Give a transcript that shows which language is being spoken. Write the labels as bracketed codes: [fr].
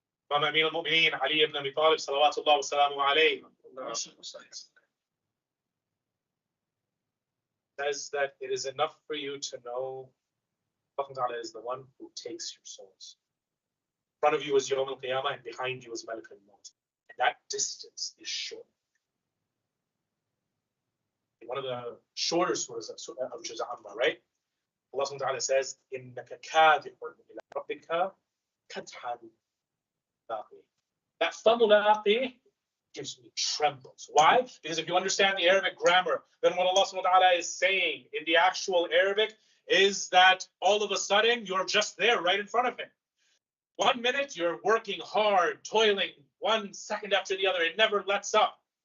[en] Imam Amir al-Mu'mineen, Ali ibn Abi Talib, salawatullah wa salamu alayhi, says that it is enough for you to know Allah Ta'ala is the one who takes your souls. In front of you is Yawm al-Qiyamah and behind you is Malak al-Maut. And that distance is short. One of the shorter surahs of Juz Amma, right? Allah Ta'ala says, [ar] إِنَّكَ كَادِحٌ إِلَىٰ رَبِّكَ كَدْحًا مُلَاقِيهِ. [en] That famulaqi gives me trembles. Why? Because if you understand the Arabic grammar, then what Allah subhanahu wa ta'ala is saying in the actual Arabic is that all of a sudden you're just there right in front of him. 1 minute you're working hard, toiling, 1 second after the other, it never lets up.